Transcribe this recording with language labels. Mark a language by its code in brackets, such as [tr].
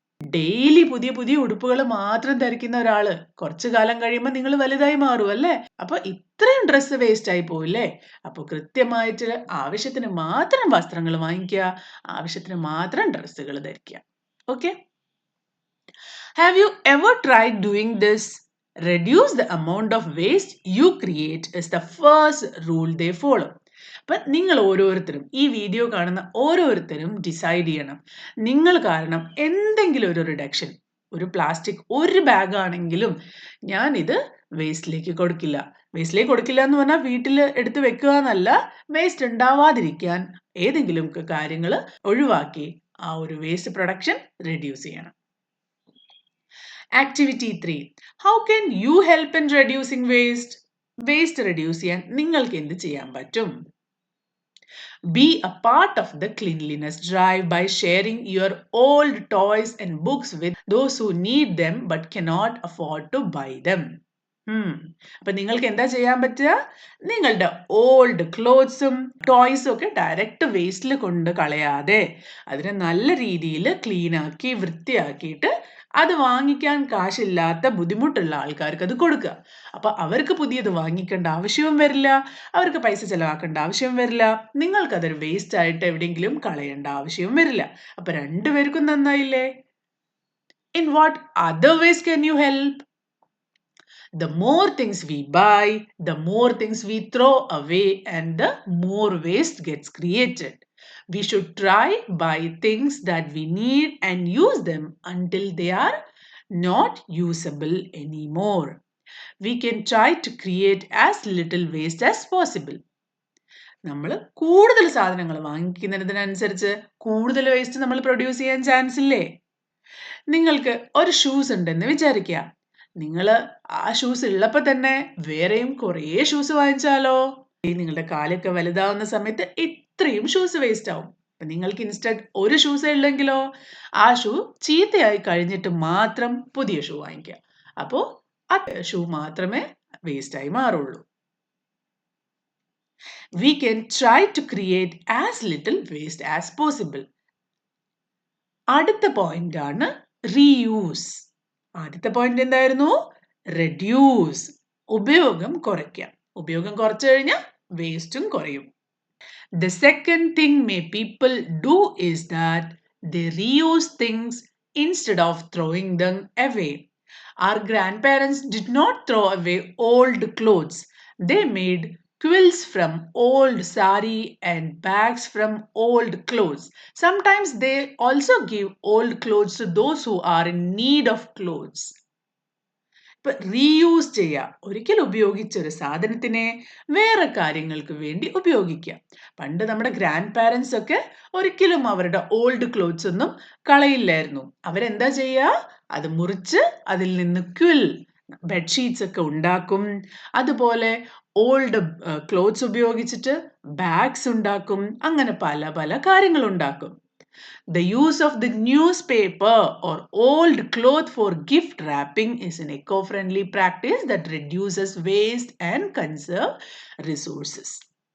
[ml] Daily പുതിയ പുതിയ ഉടുപ്പുകൾ മാത്രം ധരിക്കുന്ന ഒരാള് കുറച്ചു കാലം കഴിയുമ്പോൾ നിങ്ങൾ വലുതായി മാറും, അല്ലേ? അപ്പൊ ഇത്രയും ഡ്രസ്സ് വേസ്റ്റ് ആയി പോയില്ലേ? അപ്പൊ കൃത്യമായിട്ട് ആവശ്യത്തിന് മാത്രം വസ്ത്രങ്ങൾ വാങ്ങിക്കുക, ആവശ്യത്തിന് മാത്രം ഡ്രസ്സുകൾ ധരിക്കുക. [en] Okay? Have you ever tried doing this? Reduce the amount of waste you create is the first rule they follow. [ml] അപ്പം നിങ്ങൾ ഓരോരുത്തരും, ഈ വീഡിയോ കാണുന്ന ഓരോരുത്തരും ഡിസൈഡ് ചെയ്യണം, നിങ്ങൾ കാരണം എന്തെങ്കിലും ഒരു റിഡക്ഷൻ, ഒരു പ്ലാസ്റ്റിക് ഒരു ബാഗ് ആണെങ്കിലും ഞാനിത് വേസ്റ്റിലേക്ക് കൊടുക്കില്ല. വേസ്റ്റിലേക്ക് കൊടുക്കില്ല എന്ന് പറഞ്ഞാൽ വീട്ടിൽ എടുത്ത് വെക്കുക എന്നല്ല, വേസ്റ്റ് ഉണ്ടാവാതിരിക്കാൻ ഏതെങ്കിലും കാര്യങ്ങൾ ഒഴിവാക്കി ആ ഒരു വേസ്റ്റ് പ്രൊഡക്ഷൻ റെഡ്യൂസ് ചെയ്യണം. [en] Activity 3. How can you help in reducing waste? [ml] Waste reduce ചെയ്യാൻ നിങ്ങൾക്ക് എന്ത് ചെയ്യാൻ പറ്റും? [en] Be a part of the cleanliness drive by sharing your old toys and books with those who need them but cannot afford to buy them. [ml] അപ്പൊ നിങ്ങൾക്ക് എന്താ ചെയ്യാൻ പറ്റുക? നിങ്ങളുടെ ഓൾഡ് ക്ലോത്ത്സും ടോയ്സും ഒക്കെ ഡയറക്റ്റ് വേസ്റ്റിൽ കൊണ്ട് കളയാതെ അതിനെ നല്ല രീതിയിൽ ക്ലീൻ ആക്കി വൃത്തിയാക്കിയിട്ട് അത് വാങ്ങിക്കാൻ കാശില്ലാത്ത ബുദ്ധിമുട്ടുള്ള ആൾക്കാർക്ക് അത് കൊടുക്കുക. അപ്പൊ അവർക്ക് പുതിയത് വാങ്ങിക്കേണ്ട ആവശ്യവും വരില്ല, അവർക്ക് പൈസ ചെലവാക്കേണ്ട ആവശ്യവും വരില്ല, നിങ്ങൾക്കതൊരു വേസ്റ്റ് ആയിട്ട് എവിടെയെങ്കിലും കളയേണ്ട ആവശ്യവും വരില്ല. അപ്പൊ രണ്ടുപേർക്കും നന്നായില്ലേ? [en] In what other ways can you help? The more things we buy, the more things we throw away, and the more waste gets created. We should try buy things that we need and use them until they are not usable anymore. We can try to create as little waste as possible. [ml] നമ്മൾ കൂടുതൽ സാധനങ്ങൾ വാങ്ങിക്കുന്നതിനനുസരിച്ച് കൂടുതൽ waste നമ്മൾ produce ചെയ്യാൻ chance ഇല്ലേ? നിങ്ങൾക്ക് ഒരു shoes ഉണ്ടെന്ന് വിചാരിക്കുക. നിങ്ങൾ ആ ഷൂസ് ഉള്ളപ്പോൾ തന്നെ വേറെയും കുറേ ഷൂസ് വാങ്ങിച്ചാലോ? നിങ്ങളുടെ കാലൊക്കെ വലുതാവുന്ന സമയത്ത് ഇത്രയും ഷൂസ് വേസ്റ്റ് ആവും. അപ്പം നിങ്ങൾക്ക് ഇൻസ്റ്റഡ് ഒരു ഷൂസേ ഉള്ളെങ്കിലോ ആ ഷൂ ചീത്തയായി കഴിഞ്ഞിട്ട് മാത്രം പുതിയ ഷൂ വാങ്ങിക്കുക. അപ്പോൾ ആ ഷൂ മാത്രമേ വേസ്റ്റായി മാറുള്ളൂ. [en] We can try to create as little waste as possible. [ml] അടുത്ത പോയിന്റ് ആണ് റീയൂസ്. ആദ്യത്തെ പോയിന്റ് എന്തായിരുന്നു? റെഡ്യൂസ്, ഉപയോഗം കുറയ്ക്കാം. ഉപയോഗം കുറച്ചു കഴിഞ്ഞാൽ വേസ്റ്റും കുറയും. [en] The second thing may people do is that they reuse things instead of throwing them away. Our grandparents did not throw away old clothes. They made quilts from old sari and bags from old clothes. Sometimes they also give old clothes to those who are in need of clothes. [ml] Reuse ചെയ്യുക, ഒരിക്കൽ ഉപയോഗിച്ച ഒരു സാധനത്തിനെ വേറെ കാര്യങ്ങൾക്ക് വേണ്ടി ഉപയോഗിക്കുക. പണ്ട് നമ്മുടെ ഗ്രാൻഡ് പാരൻസ് ഒക്കെ ഒരിക്കലും അവരുടെ ഓൾഡ് ക്ലോത്ത്സ് ഒന്നും കളയില്ലായിരുന്നു. അവരെന്താ ചെയ്യുക? അത് മുറിച്ച് അതിൽ നിന്ന് ക്വിൽ, ബെഡ്ഷീറ്റ്സ് ഒക്കെ ഉണ്ടാക്കും. അതുപോലെ ഓൾഡ് ക്ലോത്ത്സ് ഉപയോഗിച്ചിട്ട് ബാഗ്സ് ഉണ്ടാക്കും. അങ്ങനെ പല പല കാര്യങ്ങൾ ഉണ്ടാക്കും. [en] The use of the newspaper or old cloth for gift wrapping is an eco-friendly practice that reduces waste and conserve resources.